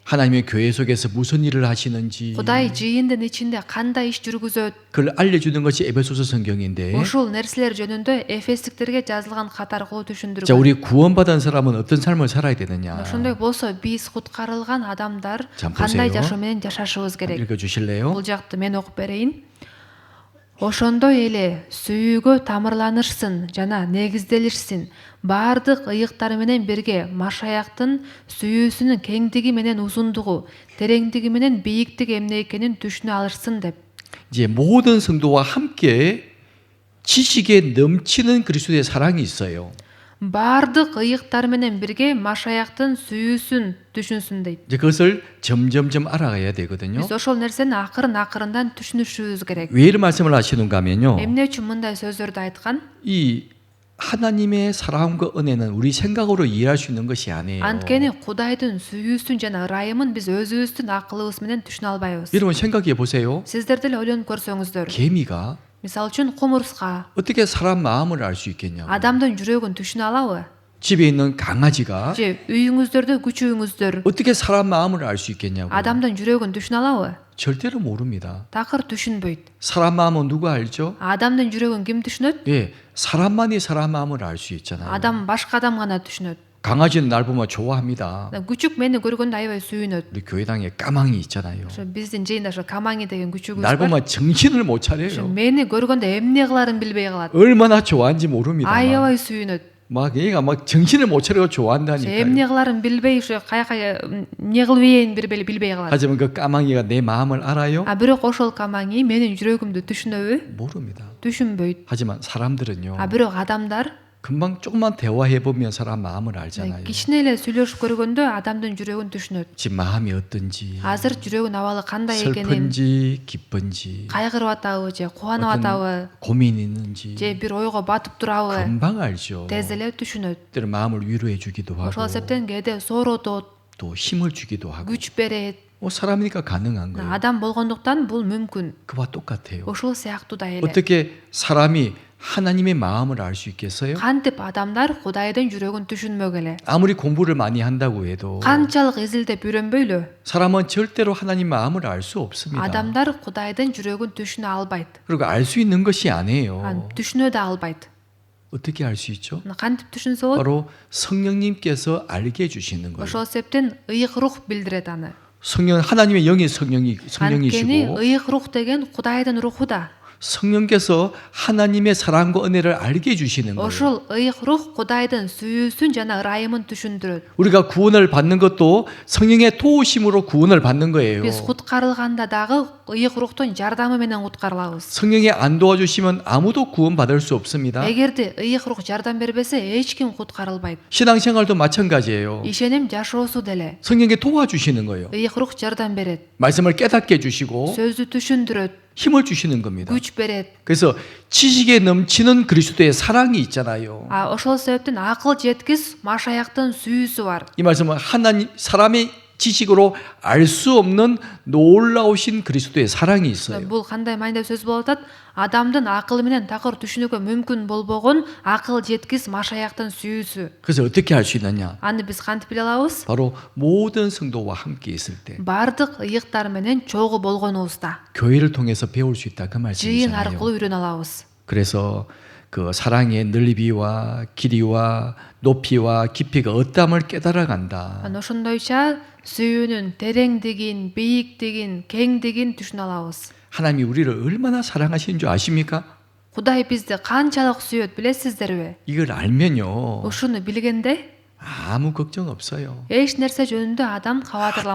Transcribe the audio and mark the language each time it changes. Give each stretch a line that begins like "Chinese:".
Korean: 하나님의 교회 속에서 무슨 일을 하시는지
Kyrgyz: Кудай жыйындын ичинде кандай иш жүргүзөт,
Korean: 그걸 알려주는 것이 에베소서 성경인데,
Kyrgyz: ушул нерселер жөнүндө эфестиктерге жазылган катаргуу
Korean: 자,
Kyrgyz: түшүндүргөн.
Korean: 우리 구원받은 사람은 어떤 삶을 살아야 되느냐?
Kyrgyz: Ошондой болсо биз куткарылган адамдар Жан кандай
Korean: 보세요.
Kyrgyz: жашоо менен жашашыбыз керек.
Korean: 읽어주실래요?
Kyrgyz: Бул жакты мен окуп берейин. Ошондой эле сүйүүгө тамырланышсын жана негизделишсин. Баардык ыйыктар менен бирге Машаяктын сүйүүсүнүн кеңдиги менен узундугу, тереңдиги менен бийиктиги эмне экенин түшүнө алышсын деп.
Korean: 이제 모든 성도와 함께 지식에 넘치는 그리스도의 사랑이 있어요.
Kyrgyz: Баардык ыйыктар менен бирге Машаяктын сүйүүсүн түшүнсүн дейт.
Korean: 이제 그것을 점점점 알아가야 되거든요.
Kyrgyz: Биз ошол нерсени акырын-акырындан түшүнүшүбүз керек.
Korean: 왜 이런 말씀을 하시는가 하면요.
Kyrgyz: Эмне үчүн мындай сөздөрдү айткан?
Korean: 이 하나님의 사랑과 은혜는 우리 생각으로 이해할 수 있는 것이 아니에요.
Kyrgyz: Анткени Кудайдын сүйүүсүн жана ырайымын биз өзүбүздүн акылыбыз менен түшүнө албайбыз.
Korean: 여러분 생각해 보세요.
Kyrgyz: Сиздер деле ойлонуп көрсөңүздөр.
Korean: 개미가
Kyrgyz: Мисалы үчүн кумурска
Korean: 어떻게 사람 마음을 알 수 있겠냐고.
Kyrgyz: адамдын жүрөгүн түшүнө алабы?
Korean: 집에 있는 강아지가
Kyrgyz: Же үйүңүздөрдө күчүүңүздөр
Korean: 어떻게 사람 마음을 알 수 있겠냐고.
Kyrgyz: адамдын жүрөгүн түшүнө алабы?
Korean: 절대로 모릅니다.
Kyrgyz: Такыр түшүнбөйт.
Korean: 사람 마음은 누가 알죠?
Kyrgyz: Адамдын жүрөгүн ким түшүнөт?
Korean: 예, 사람만이 사람 마음을 알 수 있잖아요.
Kyrgyz: Адам башка адам гана түшүнөт.
Korean: 강아지는 날 보면 좋아합니다.
Kyrgyz: Күчүк мени көргөндө аябай сүйүнөt.
Korean: 우리 교회당에 까망이 있잖아요.
Kyrgyz: Ошо биздин жыйында ошо камаңи деген күчүгүбүз
Korean: 날
Kyrgyz: бар.
Korean: 보면 정신을 못
Kyrgyz: Ошо
Korean: 차려요.
Kyrgyz: мени көргөндө эмне кыларын билбей калат.
Korean: 얼마나 좋아하는지 모릅니다.
Kyrgyz: Аябай сүйүнөт.
Korean: 막 얘가 막 정신을 못 차리고
Kyrgyz: Ошо
Korean: 좋아한다니까요.
Kyrgyz: эмне кыларын билбей ошо каяка эмне кылып ийин билбей калат.
Korean: 하지만 그 까망이가 내 마음을 알아요?
Kyrgyz: Бирок ошол камаңи менин жүрөгүмдү түшүнөбү?
Korean: 모릅니다.
Kyrgyz: түшүнбөйт.
Korean: 하지만 사람들은요.
Kyrgyz: Бирок адамдар
Korean: 금방 조금만 대화해 보면 사람 마음을 알잖아요.
Kyrgyz: кичине эле сүйлөшүп көргөндө адамдын жүрөгүн түшүнөт.
Korean: 지금 마음이 어떤지,
Kyrgyz: Азыр жүрөгүн абалы кандай экенин,
Korean: 슬픈지, 기쁜지,
Kyrgyz: кайгырып атабы же кубанып
Korean: 어떤
Kyrgyz: атабы,
Korean: 고민이 있는지
Kyrgyz: же бир ойго батып турабы,
Korean: 금방 알죠.
Kyrgyz: тез эле түшүнөт.
Korean: 때로 마음을 위로해 주기도 하고
Kyrgyz: Ошол себептен кээде сооротот,
Korean: 또 힘을 주기도 하고.
Kyrgyz: күч берет.
Korean: 사람이니까 가능한 거예요.
Kyrgyz: Адам болгондуктан бул мүмкүн.
Korean: 그와 똑같아요.
Kyrgyz: Ошол сыяктуу да эле.
Korean: 어떻게 사람이 하나님의 마음을 알 수 있겠어요?
Kyrgyz: Кантип адамдар Кудайдын жүрөгүн түшүнмөк эле.
Korean: 아무리 공부를 많이 한다고 해도
Kyrgyz: Канчалык изилдеп үйрөнбөйлү,
Korean: 사람은 절대로 하나님 마음을 알 수 없습니다.
Kyrgyz: адамдар Кудайдын жүрөгүн түшүнө албайт.
Korean: 그리고 알 수 있는 것이 아니에요.
Kyrgyz: түшүнө да албайт.
Korean: 어떻게 알 수 있죠?
Kyrgyz: Кантип түшүнсө болот?
Korean: 바로 성령님께서 알게 해주시는 거예요.
Kyrgyz: Ошол себептен ыйык рух билдирет аны.
Korean: 성령 하나님의 영이
Kyrgyz: Анткени
Korean: 성령이시고
Kyrgyz: ыйык рух деген Кудайдын руху да.
Korean: 성령께서 하나님의 사랑과 은혜를 알게 해주시는 거예요.
Kyrgyz: Ошол ыйык рух Кудайдын сүйүүсүн жана ырайымын түшүндүрөт.
Korean: 우리가 구원을 받는 것도 성령의 도우심으로 구원을 받는 거예요.
Kyrgyz: Биз куткарылганда дагы ыйык рухтун жардамы менен куткарылабыз.
Korean: 성령이 안 도와주시면 아무도 구원받을 수 없습니다.
Kyrgyz: Эгерде ыйык рух жардам бербесе эч ким куткарылбайт.
Korean: 신앙생활도 마찬가지예요.
Kyrgyz: Ишеним жашоосу деле.
Korean: 성령이 도와주시는 거예요.
Kyrgyz: ыйык рух жардам берет.
Korean: 말씀을 깨닫게 해주시고
Kyrgyz: сөздү түшүндүрөт,
Korean: 힘을 주시는 겁니다.
Kyrgyz: күч берет.
Korean: 그래서 지식에 넘치는 그리스도의 사랑이 있잖아요.
Kyrgyz: Ошол себептен акыл жеткис Машаяктын сүйүүсү бар.
Korean: 이 말씀은 하나님 사람의 지식으로 알 수 없는 놀라우신 그리스도의 사랑이 있어요.
Kyrgyz: Бул кандай майнда сөз болуп атат? Адамдын акылы менен такыр түшүнүүгө мүмкүн болбогон акыл жеткис Машаяктын сүйүүсү.
Korean: 그래서 어떻게 할 수 있느냐?
Kyrgyz: Аны биз кантип биле алабыз?
Korean: 바로 모든 성도와 함께 있을 때
Kyrgyz: Бардык ыйыктар менен чогуу болгонубузда,
Korean: 교회를 통해서 배울 수 있다 그
Kyrgyz: жыйын
Korean: 말씀이잖아요.
Kyrgyz: аркылуу үйрөнө алабыз.
Korean: 그래서 그 사랑의 넓이와 길이와 높이와 깊이가 어떠함을 깨달아 간다.
Kyrgyz: Ошондойча сүйүүнүн тереңдигин, бийиктигин, кеңдигин түшүнө алабыз.
Korean: 하나님이 우리를 얼마나 사랑하시는 줄 아십니까?
Kyrgyz: Кудай бизди канчалык сүйөт билесиздерби?
Korean: 이걸 알면요
Kyrgyz: Ушуну билгенде
Korean: 아무 걱정 없어요.
Kyrgyz: эч нерсе жөнүндө адам кабатырланбай